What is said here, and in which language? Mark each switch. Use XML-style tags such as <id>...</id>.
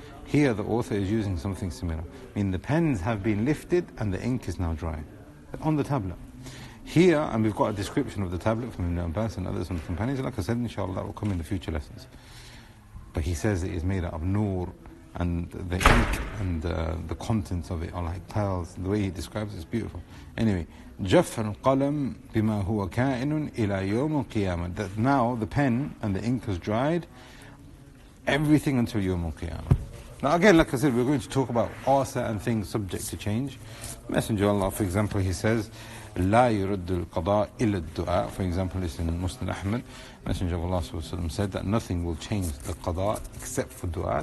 <en>Here the author is using something similar. I mean, the pens have been lifted and the ink is now dry on the tablet. Here, and we've got a description of the tablet from Ibn Abbas and others on the companions. Like I said, inshallah, that will come in the future lessons. But he says it is made out of nur, and the ink and the contents of it are like pearls. The way he describes it is beautiful.</en> <ar>Anyway, جَفَّ الْقَلَمْ بِمَا هُوَ كَائِنٌ إِلَى يَوْمِ الْقِيَامَةِ.</ar> <en>That now the pen and the ink has dried, everything until Yawm al-Qiyamah. Now again, like I said, we're going to talk about all certain things subject to change. Messenger of Allah, for example, he says,</en> <ar>لا يرد القضاء إلا الدعاء.</ar> <en>For example, it's in Musnad Ahmad. Messenger of Allah said that nothing will change the qada except for dua.</en>